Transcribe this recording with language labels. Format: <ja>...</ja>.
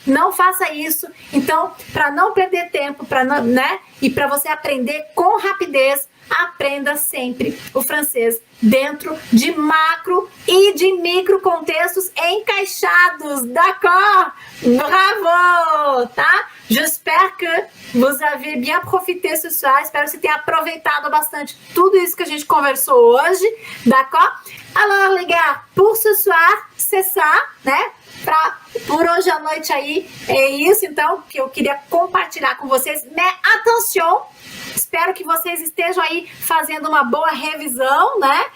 <pt>Não faça isso. Então, para não perder tempo, né? E para você aprender com rapidez, aprenda sempre o francês dentro de macro e de micro contextos encaixados, d'accord? Bravo, tá?</pt> <fr>J'espère que vous avez bien profité ce soir.</fr> <pt>Espero que você tenha aproveitado bastante tudo isso que a gente conversou hoje, d'accord?</pt> <fr>Alors, les gars, pour ce soir, c'est ça, né?</fr> <pt>Por hoje à noite aí, é isso então que eu queria compartilhar com vocês.</pt> <fr>Mais attention,</fr> <pt>espero que vocês estejam aí fazendo uma boa revisão, né?</pt>